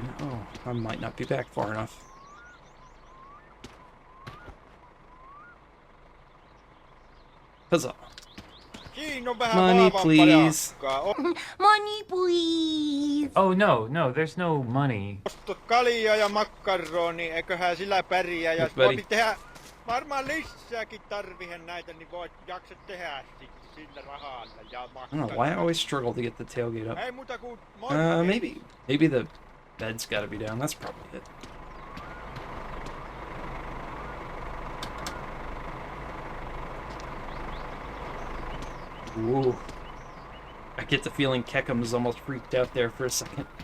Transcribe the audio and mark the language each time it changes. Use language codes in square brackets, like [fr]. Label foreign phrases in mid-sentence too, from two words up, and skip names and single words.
[en] Oh, I might not be back far enough. Huzzah. Money, please. Money, please. Oh, no, there's no money. [fi] Kalia ja makkaroni, eiköhän sillä pärjää. Ja voi tehdä varmaan lisääkin tarvihen näitä, niin voit jaksa tehdä sillä rahalla ja makkaroni. [en] I don't know why I always struggle to get the tailgate up. [fi] Ei muuta kuin [en] maybe the bed's got to be down. That's probably it. Ooh. I get the feeling Keckham's almost freaked out there for a second.